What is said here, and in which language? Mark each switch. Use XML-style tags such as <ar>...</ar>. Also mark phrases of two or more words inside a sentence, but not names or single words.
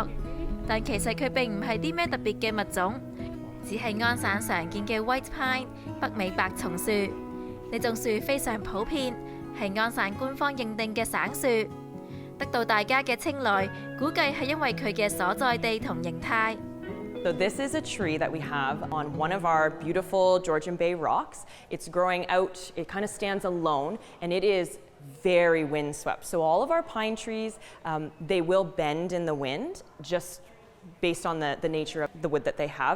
<yue>但其實佢並唔係啲咩特別嘅物種，只係安省常見嘅</yue> <en>White Pine</en> <yue>北美白松樹。呢種樹非常普遍，係安省官方認定嘅省樹，得到大家嘅青睞，估計係因為佢嘅所在地同形態。</yue> <en>So this is a tree that we have on one of our beautiful Georgian Bay rocks. It's growing out, it kind of stands alone, and it is very windswept. So all of our pine trees, they will bend in the wind, just based on the nature of the wood that they have.</en>